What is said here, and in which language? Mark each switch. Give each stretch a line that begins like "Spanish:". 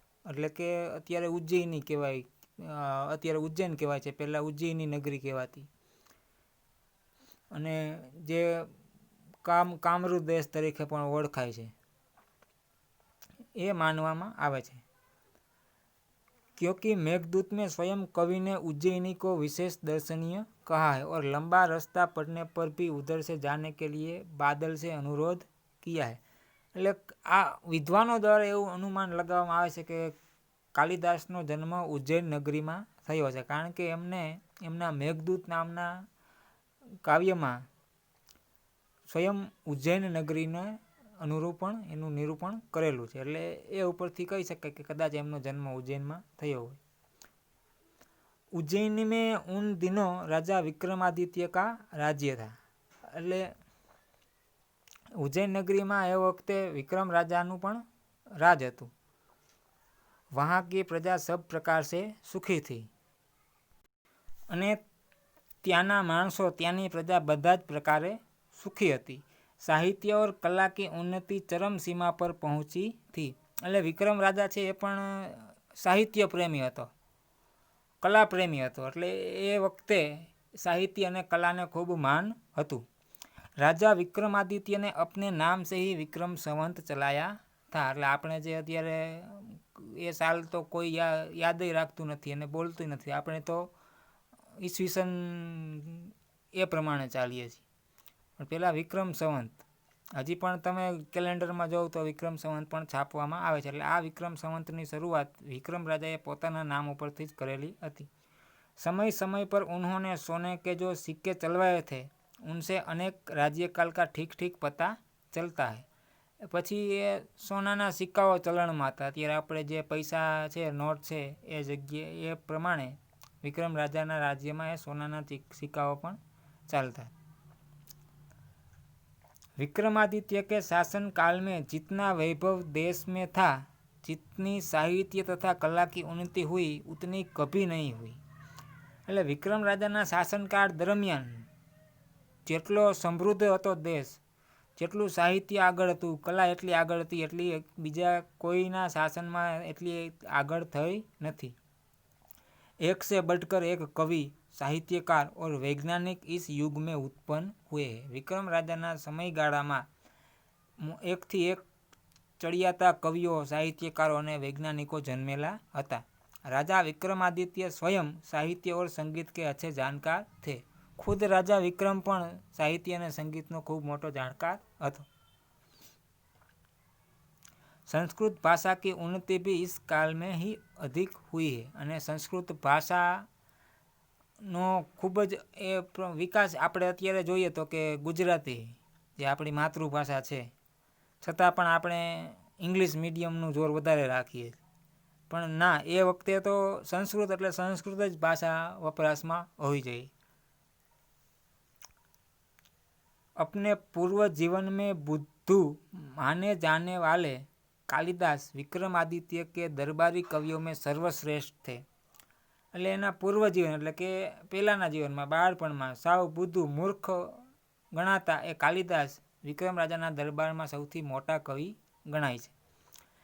Gujarati: એટલે કે અત્યારે ઉજ્જૈની કહેવાય, અત્યારે ઉજ્જૈન કહેવાય છે, પહેલાં ઉજ્જૈની નગરી કહેવાતી, અને જે કામરૂ દેશ તરીકે પણ ઓળખાય છે, એ માનવામાં આવે છે।
Hindi: क्योंकि मेघदूत में स्वयं कवि ने उज्जैनी को विशेष दर्शनीय कहा है और लंबा रास्ता पड़ने पर भी उधर से जाने के लिए बादल से अनुरोध किया है।
Gujarati: એટલે આ વિદ્વાનો દ્વારા એવું અનુમાન લગાવવામાં આવે છે કે કાલિદાસનો જન્મ ઉજ્જૈન નગરીમાં થયો છે, કારણ કે એમને એમના મેઘદૂત નામના કાવ્યમાં સ્વયં ઉજ્જૈન નગરીને એનું નિરૂપણ કરેલું છે, એટલે એ ઉપરથી કહી શકાય કે કદાચ એમનો જન્મ ઉજ્જૈનમાં થયો હોય।
Hindi: उज्जैन में उन दिनों राजा विक्रमादित्य का राज्य था।
Gujarati: એટલે ઉજ્જૈન નગરીમાં એ વખતે વિક્રમ રાજાનું પણ રાજ હતું।
Hindi: वहाँ की प्रजा सब प्रकार से सुखी थी
Gujarati: અને ત્યાંના માણસો, ત્યાંની પ્રજા બધા જ પ્રકારે સુખી હતી।
Hindi: સાહિત્ય और कला की उन्नति चरम सीमा पर पहुंची थी।
Gujarati: એટલે વિક્રમ રાજા છે એ પણ સાહિત્ય પ્રેમી હતો, કલા પ્રેમી હતો, એટલે એ વખતે સાહિત્ય અને કલાને ખૂબ માન હતું।
Hindi: રાજા विक्रमादित्य ने अपने नाम से ही विक्रम संवत चलाया था।
Gujarati: એટલે આપણે જે અત્યારે એ સાલ તો કોઈ યાદ રાખતું નથી અને બોલતું નથી, આપણે તો ઈસવીસન એ પ્રમાણે ચાલીએ છીએ, પણ પહેલાં વિક્રમ સંવત, હજી પણ તમે કેલેન્ડરમાં જોવો તો વિક્રમ સંવત પણ છાપવામાં આવે છે। એટલે આ વિક્રમ સંવતની શરૂઆત વિક્રમ રાજાએ પોતાના નામ ઉપરથી જ કરેલી હતી।
Hindi: समय समय पर उन्होंने सोने के जो सिक्के चलवाए थे उनसे अनेक राज्यकाल का ठीक ठीक पता चलता है।
Gujarati: પછી એ સોનાના સિક્કાઓ ચલણમાં હતા, અત્યારે આપણે જે પૈસા છે, નોટ છે, એ જગ્યાએ એ પ્રમાણે વિક્રમ રાજાના રાજ્યમાં એ સોનાના સિક્કાઓ પણ ચાલતા।
Hindi: विक्रमादित्य के शासन काल में जितना वैभव देश में था, जितनी साहित्य तथा कला की उन्नति हुई उतनी कभी नहीं हुई।
Gujarati: એટલે વિક્રમ રાજાના શાસનકાળ દરમિયાન જેટલો સમૃદ્ધ હતો દેશ, જેટલું સાહિત્ય આગળ હતું, કલા એટલી આગળ હતી, એટલી બીજા કોઈના શાસનમાં એટલી આગળ થઈ નથી।
Hindi: एक से बढ़कर एक कवि, साहित्यकार और वैज्ञानिक इस युग में उत्पन्न हुए हैं।
Gujarati: विक्रम राजाના સમયગાળામાં એકથી એક ચડિયાતા કવિઓ, સાહિત્યકારો અને વૈજ્ઞાનિકો જન્મેલા હતા।
Hindi: राजा विक्रमादित्य स्वयं साहित्य और संगीत के अच्छे जानकार थे। खुद
Gujarati: राजा विक्रम પણ સાહિત્ય અને સંગીતનો ખૂબ મોટો જાણકાર હતો।
Hindi: संस्कृत भाषा की उन्नति भी इस काल में ही अधिक हुई है।
Gujarati: અને સંસ્કૃત ભાષાનો ખૂબ જ એ વિકાસ આપણે અત્યારે જોઈએ તો કે ગુજરાતી જે આપણી માતૃભાષા છે, છતાં પણ આપણે ઇંગ્લિશ મીડિયમનું જોર વધારે રાખીએ, પણ ના, એ વખતે તો સંસ્કૃત એટલે સંસ્કૃત જ ભાષા વપરાશમાં હોવી જોઈએ।
Hindi: अपने पूर्व जीवन में बुद्धू माने जाने वाले कालिदास विक्रमादित्य के दरबारी कवियों में सर्वश्रेष्ठ थे।
Gujarati: એટલે એના પૂર્વ જીવન એટલે કે પહેલાંના જીવનમાં, બાળપણમાં સાવ બુદ્ધુ મૂર્ખ ગણાતા એ કાલિદાસ વિક્રમ રાજાના દરબારમાં સૌથી મોટા કવિ ગણાય છે।